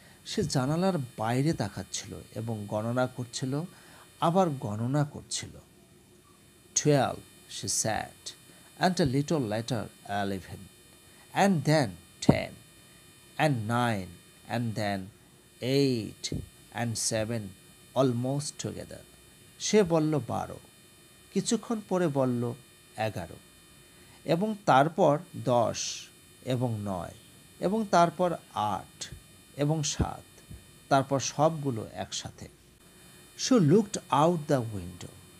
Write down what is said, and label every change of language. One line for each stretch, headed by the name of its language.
Bangla: সে জানালার বাইরে তাকাচ্ছিল এবং গণনা করছিল, আবার গণনা করছিল।
English: 12, she said, and a little later 11, and then 10, and 9, and then 8, and 7, almost together.
Bangla: সে বলল 12, কিছুক্ষণ পরে বলল 11, এবং তারপর 10, এবং 9, এবং তারপর 8, এবং 7, তারপর সবগুলো একসাথে।
English: She looked out the window.